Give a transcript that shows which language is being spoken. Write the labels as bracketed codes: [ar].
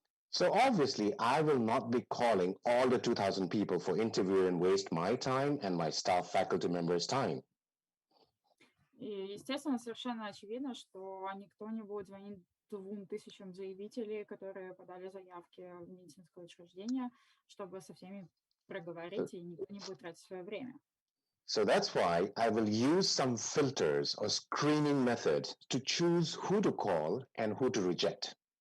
[en] So obviously, I will not be calling all the 2,000 people for interview and waste my time and my staff faculty members' time. [ru] И, естественно, совершенно очевидно, что никто не будет звонить 2,000 заявителей, которые подали заявки в медицинское учреждение, чтобы со всеми проговорить, и никто не будет тратить свое время. [en] So that's why I will use some filters or screening method to choose who to call and who to reject.